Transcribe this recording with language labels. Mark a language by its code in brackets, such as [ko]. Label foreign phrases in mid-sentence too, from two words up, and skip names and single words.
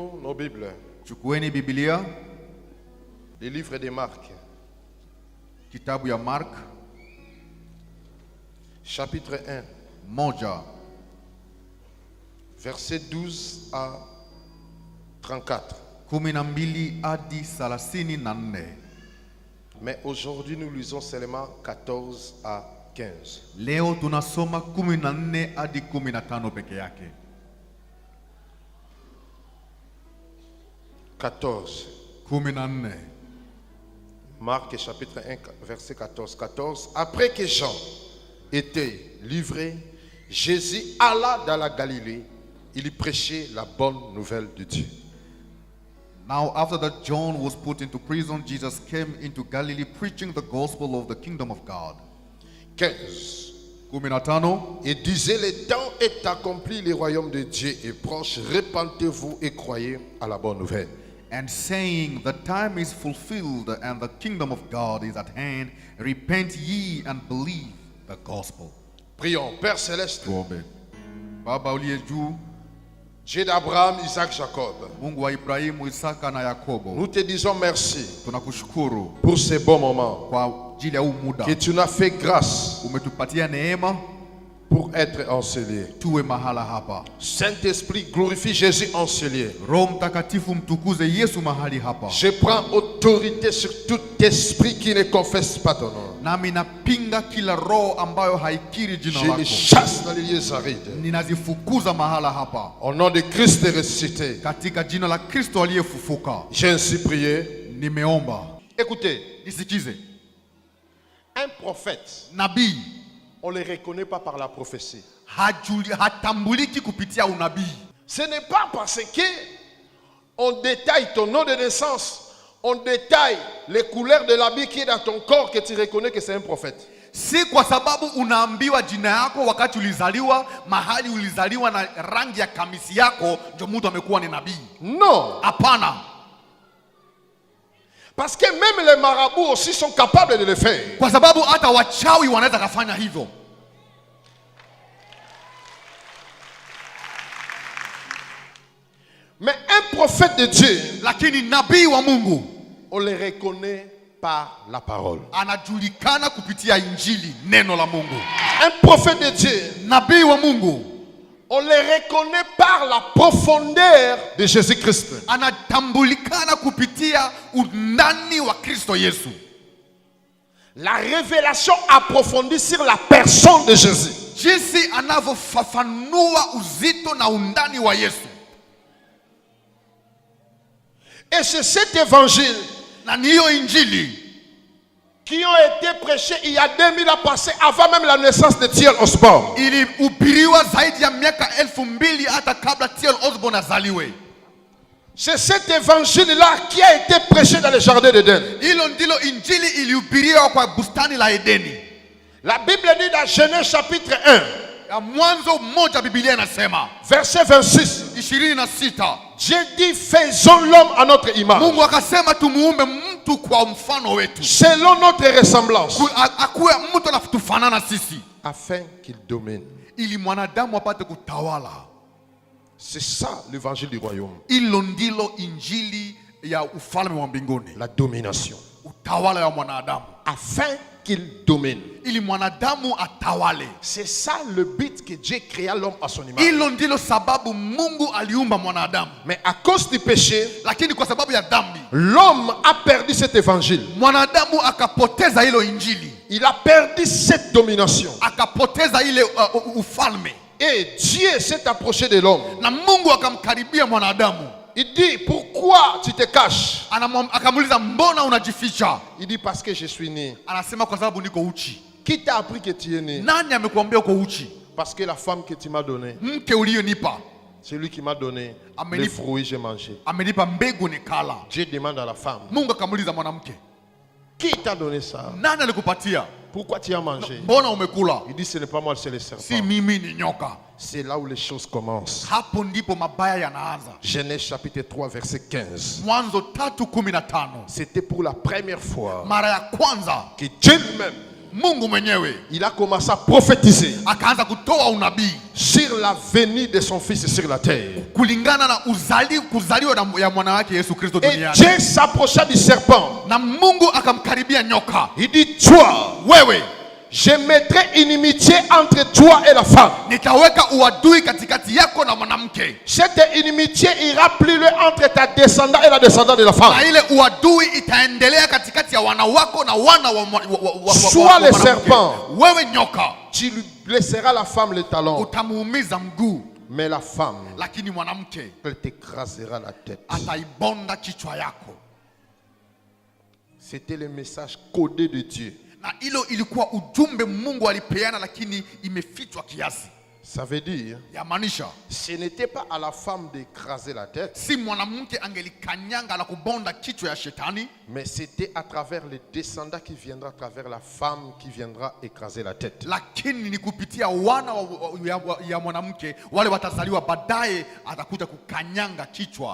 [fr] Nos Bibles. [sw] Chukueni Biblia, [fr] Le livre de Marc. [sw] kitabu ya Mark, [fr] Chapitre 1. [sw] moja, [fr] Verset 12 à 34. [sw] 12 hadi 34. [fr] Mais aujourd'hui, nous lisons seulement 14 à 15. [sw] Leo tunasoma 14 hadi 15 peke yake. 14. 14. [fr] Marc chapitre 1, verset 14. 14. Après que Jean était livré, Jésus alla dans la Galilée. Il y prêchait la bonne nouvelle de Dieu. [en] Now after that John was put into prison, Jesus came into Galilee preaching the gospel of the kingdom of God. 15. 15. [fr] Et disait, le temps est accompli, le royaume de Dieu est proche. Repentez-vous et croyez à la bonne nouvelle. [en] And saying, the time is fulfilled and the kingdom of God is at hand. Repent ye and believe the gospel. [fr] Prions. Père céleste, [sw] Tuombe. Baba uliye juu, [fr] Dieu d'Abraham, Isaac, Jacob, [sw] Mungu wa Ibrahimu, Isaka na Yakobo, [fr] nous te disons merci [sw] tunakushukuru [fr] pour ces bons moments [sw] kwa ajili ya huu muda. [fr] que tu nous as fait grâce [sw] Umetupatia neema [fr] pour être enseigné. [sw] tuwe mahala hapa. [fr] Saint-Esprit, glorifie Jésus enseigné. [sw] Roho Mtakatifu mtukuze Yesu mahali hapa. [fr] Je prends autorité sur tout esprit qui ne confesse pas ton nom. [sw] Nami napinga kila roho ambayo haikiri jina [fr] Je les [sw] lako. [fr] chasse dans les lieux arides. [sw] Ninazifukuza mahala hapa. [fr] Au nom de Christ ressuscité, [sw] Katika jina la Kristo aliyefufuka. [fr] j'ai ainsi prié. [sw] Nimeomba. [fr] Écoutez, [sw] Nisikize. [fr] un prophète, [sw] Nabii [fr] on ne le reconnaît pas par la prophétie. [sw] hatambuliki kupitia unabii. [fr] Ce n'est pas parce que on détaille ton nom de naissance, on détaille les couleurs de l'habit qui est dans ton corps que tu reconnais que c'est un prophète. [sw] Si kwa sababu unaambiwa jina yako wakati ulizaliwa, mahali ulizaliwa na rangi ya kamisi yako, ndio mtu amekuwa ni nabii. [fr] Non. [sw] Hapana. [fr] Parce que même les marabouts aussi sont capables de le faire. [sw] Kwa sababu hata wachawi wanaweza kufanya hivyo. [fr] Mais un prophète de Dieu, [sw] Lakini nabii wa Mungu [fr] on le reconnaît par la parole. [sw] anajulikana kupitia injili, neno la Mungu. [fr] Un prophète de Dieu, [sw] Nabii wa Mungu [fr] on le reconnaît par la profondeur de Jésus-Christ. [sw] anatambulikana kupitia undani wa Kristo Yesu. [fr] La révélation approfondie sur la personne de Jésus. [sw] Jinsi anavyofafanua uzito na undani wa Yesu. [fr] Et c'est cet évangile [sw] Na niyo injili [fr] qui ont été prêchés il y a 2000 ans passés, avant même la naissance de T.L. Osborne. [sw] ilihubiriwa zaidi ya miaka 2000 hata kabla T.L. Osborne azaliwe. [fr] C'est cet évangile-là qui a été prêché dans le jardin d'Éden. [sw] Hilo ndilo injili ilihubiriwa kwa bustani la Edeni. [fr] La Bible dit dans Genèse chapitre 1, [sw] Ya Mwanzo moja Biblia inasema [fr] verset 26, [sw] 26, [fr] Dieu dit, faisons l'homme à notre image, [sw] Mungu akasema tumuumbe mtu kwa mfano wetu, [fr] selon notre ressemblance, [sw] akuwe mtu anatufanana sisi, [fr] afin qu'il domine. [sw] ili mwanadamu apate kutawala. [fr] C'est ça l'évangile du royaume. [sw] Hilo ndilo injili ya ufalme wa mbinguni, [fr] La domination. [sw] utawala ya mwanadamu, [fr] Afin qu'il domine. [sw] ili mwanadamu atawale. [fr] C'est ça le but que Dieu créa l'homme à son image. [sw] Hilo ndilo sababu Mungu aliumba mwanadamu. [fr] Mais à cause du péché, [sw] Lakini kwa sababu ya dhambi, [fr] l'homme a perdu cet évangile. [sw] mwanadamu akapoteza hilo injili, [fr] Il a perdu cette domination. [sw] akapoteza ile ufalme. [fr] Et Dieu s'est approché de l'homme. [sw] Na Mungu akamkaribia mwanadamu. [fr] Il dit, pourquoi tu te caches? [sw] Akamuuliza, mbona unajificha? [fr] Il dit, parce que je suis né. [sw] Anasema, kwa sababu niko uchi. [fr] Qui t'a appris que tu es né? [sw] Nani amekuambia uko uchi? [fr] Parce que la femme que tu m'as donnée, [sw] Mke uliyonipa [fr] c'est lui qui m'a donné Amen. les fruits, j'ai mangé. [sw] amenipa mbegu nikala. [fr] Dieu demande à la femme, [sw] Mungu akamuuliza mwanamke, [fr] qui t'a donné ça? [sw] nani alikupatia? [fr] Pourquoi tu as mangé? [sw] Mbona umekula? [fr] Il dit, ce n'est pas moi, c'est le [sw] Si [fr] serpent. [sw] mimi, ni nyoka. [fr] C'est là où les choses commencent. [sw] Hapo ndipo mabaya yanaanza. [fr] Genèse chapitre 3, verset 15. [sw] Mwanzo 3:15. [fr] C'était pour la première fois [sw] Mara ya kwanza [fr] que Dieu lui-même [sw] Mungu mwenyewe [fr] il a commencé à prophétiser [sw] akaanza kutoa unabii [fr] sur la venue de son fils sur la terre. [sw] kulingana na kuzaliwa ya mwana wake Yesu Kristo [fr] Et [sw] duniani. [fr] Dieu s'approcha du serpent. [sw] Na Mungu akamkaribia nyoka. [fr] Il dit, toi, [sw] Wewe, [fr] je mettrai inimitié entre toi et la femme. [sw] nitaweka uadui katikati yako na mwanamke. [fr] Cette inimitié ira plus loin entre ta descendant et la descendante de la femme. [sw] Na ile uadui itaendelea katikati ya wana wako na wana wa [fr] Sois le serpent. [sw] Wewe nyoka, [fr] Tu lui blesseras la femme le talon. [sw] utamuumiza mguu, [fr] Mais la femme, [sw] lakini mwanamke [fr] elle t'écrasera la tête. [sw] ataibonda kichwa yako. [fr] C'était le message codé de Dieu. [sw] Na hilo ilikuwa ujumbe Mungu alipeana, lakini imefichwa kiasi. [fr] Ça veut dire, [sw] Yamaanisha [fr] ce n'était pas à la femme d'écraser la tête, [sw] si mwanamke angelikanyanga na kubonda kichwa ya shetani, [fr] mais c'était à travers les descendants qui viendra, à travers la femme qui viendra écraser la tête. [sw] lakini ni kupitia wana ya mwanamke wale watazaliwa baadaye, atakuja kukanyanga kichwa.